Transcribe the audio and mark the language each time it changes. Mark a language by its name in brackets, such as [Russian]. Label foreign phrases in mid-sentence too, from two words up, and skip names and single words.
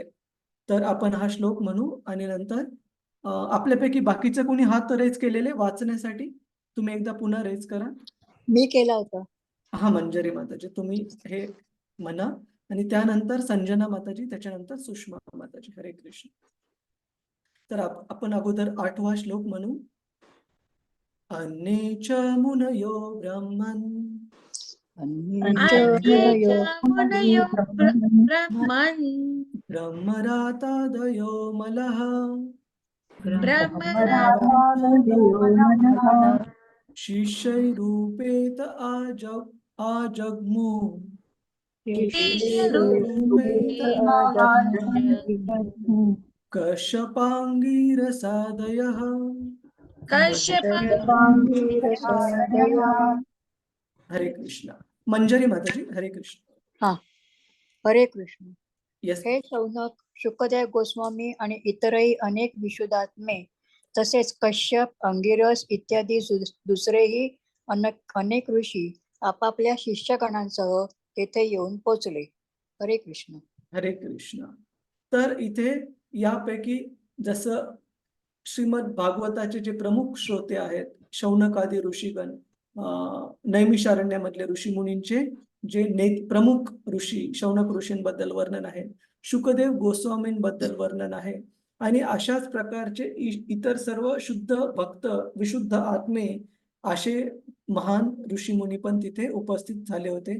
[Marathi] तर आपण हा श्लोक म्हणू आणि नंतर आपल्यापैकी बाकीचं कोणी हात रेज केलेले वाचण्यासाठी तुम्ही एकदा पुन्हा रेज करा. मी केला होता. हा, मंजरी माताजी तुम्ही हे म्हणा आणि त्यानंतर संजना माताजी, त्याच्यानंतर सुषमा माताजी. हरे कृष्ण. तर आपण अगोदर 8वा श्लोक म्हणू. [Sanskrit] अन्ये च मुनयो ब्रह्मन् मुनयो ब्रह्मन् ब्रह्मरातादयो मलः ब्रह्मरातादयो मनः शिष्यैरूपेत आजग्मु शिष्यरूपेण कश्यपाङ्गिरसादयः हरे कृष्ण. [Marathi] मंजरी माताजी, हरे कृष्ण. हा, हरे कृष्ण. येस. हे शौनक, शुकदेव गोस्वामी आणि इतरही अनेक विशुद्धात्मे तसेच कश्यप, अंगिरस इत्यादी दुसरेही अनेक ऋषी आपापल्या शिष्यगणांसह तेथे येऊन पोचले. हरे कृष्ण. हरे कृष्ण. तर इथे यापैकी जसं श्रीमद भागवताचे जे प्रमुख श्रोते आहेत, शौनकादी ऋषीगण, नैमिषारण्यामधले ऋषीमुनींचे जे प्रमुख ऋषी शौनक ऋषींबद्दल वर्णन आहे, शुकदेव गोस्वामींबद्दल वर्णन आहे, आणि अशाच प्रकारचे इतर सर्व शुद्ध भक्त, विशुद्ध आत्मे असे महान ऋषीमुनी पण तिथे उपस्थित झाले होते.